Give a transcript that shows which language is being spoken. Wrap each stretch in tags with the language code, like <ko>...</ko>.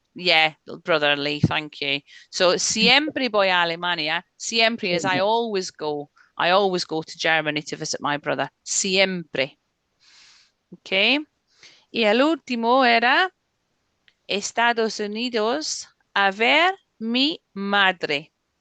<en>Lee, yeah, brother Lee, thank you. So</en> <es>siempre voy a Alemania.</es> <en>Siempre is I always go. I always go to Germany to visit my brother.</en> <es>Siempre.</es> <en>Okay.</en> <es>Y el último era Estados Unidos a ver mi madre.</es>